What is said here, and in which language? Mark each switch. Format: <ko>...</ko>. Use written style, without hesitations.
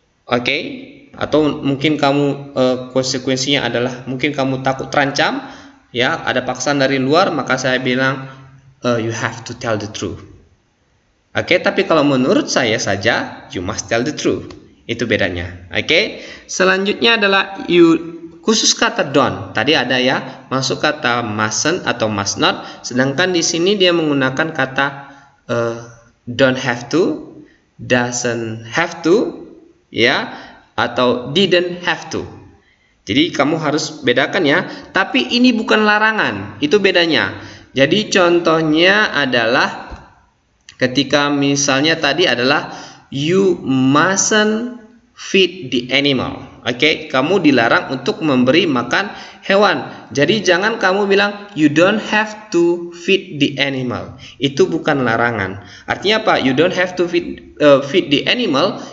<id>Oke, atau mungkin kamu konsekuensinya adalah mungkin kamu takut terancam, ya, ada paksaan dari luar, maka saya bilang</id> <en>you have to tell the truth.</en> <id>Oke, tapi kalau menurut saya saja</id> <en>you must tell the truth.</en> <id>Itu bedanya. Oke. Selanjutnya adalah khusus kata don't. Tadi ada ya, masuk kata mustn't atau must not. Sedangkan di sini dia menggunakan kata don't have to, doesn't have to, ya, atau didn't have to. Jadi kamu harus bedakan ya. Tapi ini bukan larangan, itu bedanya. Jadi contohnya adalah ketika misalnya tadi adalah</id> <en>you mustn't feed the animal.</en> <id>Oke, kamu dilarang untuk memberi makan hewan. Jadi jangan kamu bilang</id> <en>you don't have to feed the animal.</en> <id>Itu bukan larangan. Artinya apa?</id> <en>You don't have to feed the animal.</en>